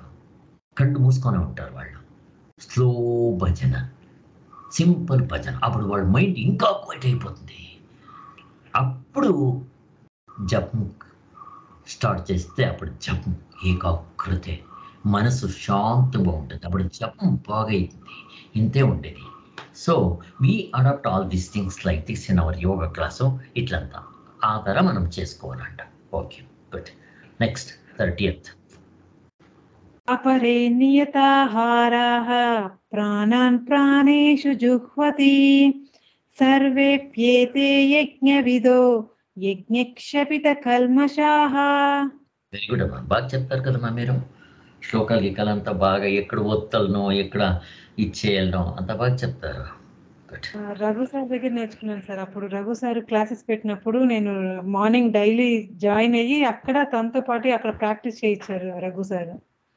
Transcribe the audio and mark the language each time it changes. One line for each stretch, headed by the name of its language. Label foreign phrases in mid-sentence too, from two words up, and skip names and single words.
Telugu: కళ్ళు మూసుకొని ఉంటారు వాళ్ళు. స్లో భజన, సింపుల్ భజన. అప్పుడు వాళ్ళ మైండ్ ఇంకా క్వైట్ అయిపోతుంది. అప్పుడు జపం స్టార్ట్ చేస్తే అప్పుడు జపం ఏకాగ్రతే, మనసు శాంతంగా ఉంటుంది. అప్పుడు జపం బాగా అవుతుంది. ఇంతే ఉండేది.
English: so we adapt all these things like this in our yoga class.
Telugu: ఇట్లంతా ఆ తర మనం చేసుకోవాలంట.
English: okay, good. next 30th.
Sanskrit: अपरे नियताहाराः प्राणान् प्राणेषु जुह्वति सर्वेप्येते यज्ञविदो యజ్ఞక్షపితకల్మషాః.
English: very good
Telugu: అమ్మా. బాగా చెప్తారు కదమ్మా మీరు. శ్లోకాలు గిక్కలంతా బాగా ఎక్కడ ఒత్తలనో ఎక్కడ ఇచ్చేయాలనో అంత బాగా చెప్తారు. రఘు సార్ దగ్గర నేర్చుకున్నాను సార్. అప్పుడు రఘు సార్ క్లాసెస్ పెట్టినప్పుడు నేను
English: morning daily join
Telugu: అయ్యి అక్కడ తనతో పాటు అక్కడ ప్రాక్టీస్ చేయించారు రఘు సార్.